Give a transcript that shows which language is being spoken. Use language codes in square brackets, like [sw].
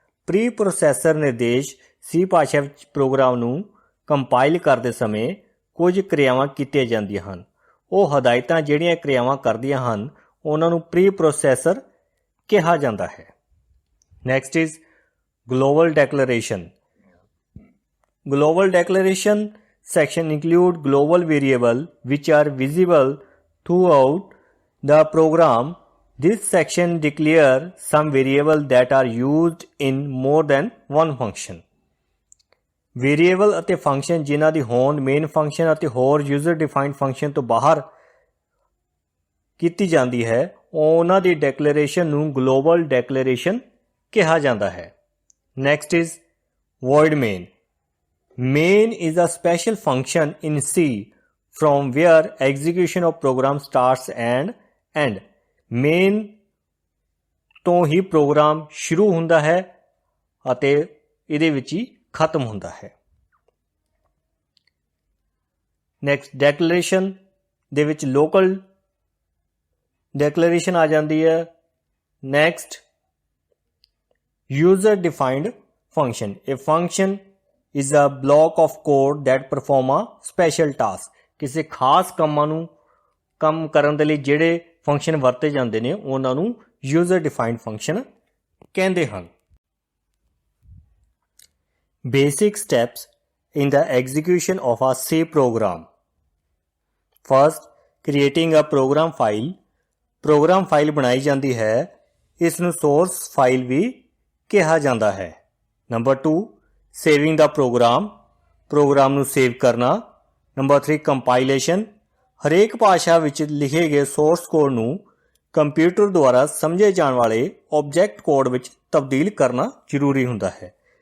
[pa] Preprocessor ਨਿਰਦੇਸ਼ C ਭਾਸ਼ਾ ਵਿੱਚ ਪ੍ਰੋਗਰਾਮ ਨੂੰ ਕੰਪਾਈਲ ਕਰਦੇ ਸਮੇਂ ਕੁਝ ਕਿਰਿਆਵਾਂ ਕੀਤੀਆਂ ਜਾਂਦੀਆਂ ਹਨ। ਉਹ ਹਦਾਇਤਾਂ ਜਿਹੜੀਆਂ ਕਿਰਿਆਵਾਂ ਕਰਦੀਆਂ ਹਨ ਉਹਨਾਂ ਨੂੰ ਪ੍ਰੀ ਪ੍ਰੋਸੈਸਰ ਕਿਹਾ ਜਾਂਦਾ ਹੈ। Next is global declaration. [en] Global declaration section include global variable which are visible throughout the program. This section declare some variable that are used in more than one function. [pa] Variable ਅਤੇ function ਜਿਨ੍ਹਾਂ ਦੀ ਹੋਂਦ main function ਅਤੇ ਹੋਰ user defined function ਤੋਂ ਬਾਹਰ ਕੀਤੀ ਜਾਂਦੀ ਹੈ ਉਹਨਾਂ ਦੀ ਡੈਕਲੇਰੇਸ਼ਨ ਨੂੰ ਗਲੋਬਲ ਡੈਕਲੇਰੇਸ਼ਨ ਕਿਹਾ ਜਾਂਦਾ ਹੈ। [en] Next is void main. Main is a special function in C from where execution of program starts and end. [pa] Main ਤੋਂ ਹੀ ਪ੍ਰੋਗਰਾਮ ਸ਼ੁਰੂ ਹੁੰਦਾ ਹੈ ਅਤੇ ਇਹਦੇ ਵਿੱਚ ਹੀ ਖਤਮ ਹੁੰਦਾ ਹੈ। ਨੈਕਸਟ ਡੈਕਲੇਰੇਸ਼ਨ ਦੇ ਵਿੱਚ ਲੋਕਲ ਡੈਕਲੇਰੇਸ਼ਨ ਆ ਜਾਂਦੀ ਹੈ। Next user defined function. ਇਹ function [en] is a block of code that perform a special task. [pa] ਕਿਸੇ ਖਾਸ ਕੰਮ ਕਰਨ ਦੇ ਲਈ ਜਿਹੜੇ ਫੰਕਸ਼ਨ ਵਰਤੇ ਜਾਂਦੇ ਨੇ ਉਹਨਾਂ ਨੂੰ ਯੂਜ਼ਰ ਡਿਫਾਈਨਡ ਫੰਕਸ਼ਨ ਕਹਿੰਦੇ ਹਨ। [en] Basic steps in the execution of a C program. First, creating a program file. [pa] Program file ਬਣਾਈ ਜਾਂਦੀ ਹੈ, ਇਸ ਨੂੰ source file ਵੀ ਕਿਹਾ ਜਾਂਦਾ ਹੈ। [en] Number 2, saving the program. [pa] Programme ਨੂੰ ਸੇਵ ਕਰਨਾ। [en] Number 3, compilation. ਹਰੇਕ ਭਾਸ਼ਾ ਵਿੱਚ ਲਿਖੇ ਗਏ source code ਨੂੰ ਕੰਪਿਊਟਰ ਦੁਆਰਾ ਸਮਝੇ ਜਾਣ ਵਾਲੇ object code ਵਿੱਚ ਤਬਦੀਲ ਕਰਨਾ ਜ਼ਰੂਰੀ ਹੁੰਦਾ ਹੈ।